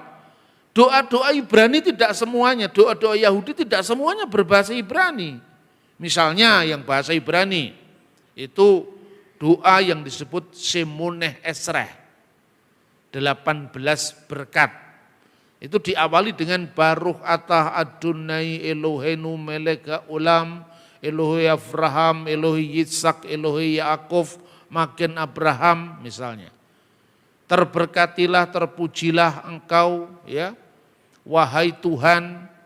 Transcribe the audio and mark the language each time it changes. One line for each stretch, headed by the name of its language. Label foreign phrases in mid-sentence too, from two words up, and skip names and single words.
Indonesian: Doa-doa Ibrani tidak semuanya, doa-doa Yahudi tidak semuanya berbahasa Ibrani. Misalnya yang bahasa Ibrani itu doa yang disebut Shemoneh Esreh, 18 berkat. Itu diawali dengan
Hebrew: ברוך אתה אדוני אלוהינו מלך העולם, אלוהי אברהם, אלוהי יצחק, אלוהי יעקב, מגן אברהם
Indonesian: misalnya. Terberkatilah, terpujilah engkau, ya, wahai Tuhan.